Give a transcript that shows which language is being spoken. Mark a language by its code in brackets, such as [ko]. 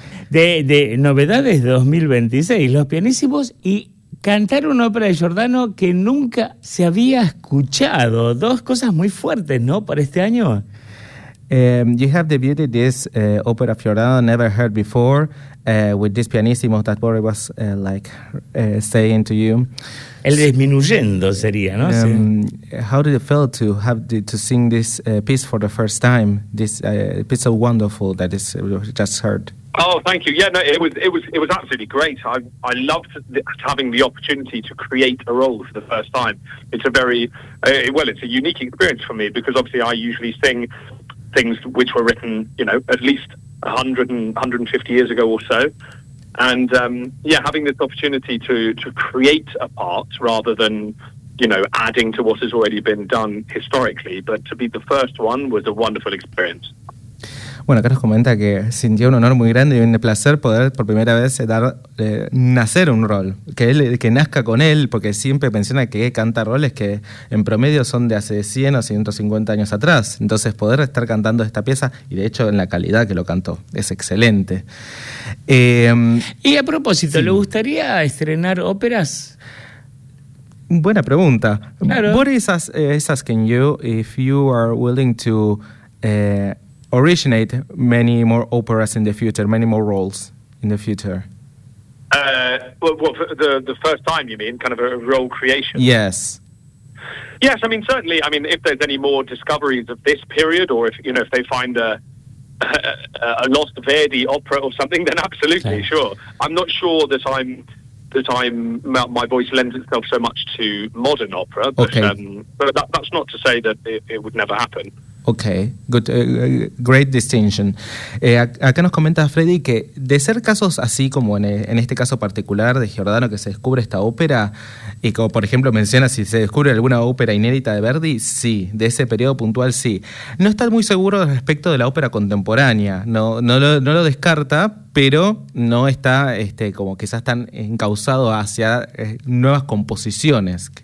[es] De novedades 2026, los pianísimos y cantar una ópera de Giordano que nunca se había escuchado. Dos cosas muy fuertes, ¿no? Para este año. [en] You have debuted this opera of Giordano never heard before with this pianissimo that Bore was saying to you. [es] El disminuyendo sería, ¿no? [en] How did it feel to have to sing this piece for the first time? This piece so wonderful that is just heard. Oh, thank you. Yeah, no, it was absolutely great. I loved having the opportunity to create a role for the first time. It's a very it's a unique experience for me because obviously I usually sing things which were written, you know, at least 100 and 150 years ago or so. And having this opportunity to create a part rather than, you know, adding to what has already been done historically, but to be the first one was a wonderful experience. [es] Bueno, acá nos comenta que sintió un honor muy grande y un placer poder por primera vez dar nacer un rol, que nazca con él, porque siempre menciona que canta roles que en promedio son de hace 100 o 150 años atrás. Entonces poder estar cantando esta pieza, y de hecho en la calidad que lo cantó, es excelente. Y a propósito, sí. ¿Le gustaría estrenar óperas? Buena pregunta. Claro. [en] Boris is asking you if you are willing to originate many more operas in the future, many more roles in the future. The first time, you mean, kind of a role creation? Yes. Yes, I mean, certainly, I mean, if there's any more discoveries of this period, or if, you know, if they find a lost Verdi opera or something, then absolutely, okay. Sure. I'm not sure that my voice lends itself so much to modern opera, but, okay. But that's not to say that it would never happen. Okay, good, great distinction. [es] Acá nos comenta Freddy que de ser casos así como en este caso particular de Giordano que se descubre esta ópera, y como por ejemplo menciona si se descubre alguna ópera inédita de Verdi, sí, de ese periodo puntual sí. No está muy seguro respecto de la ópera contemporánea, no lo descarta, pero no está como quizás tan encauzado hacia nuevas composiciones.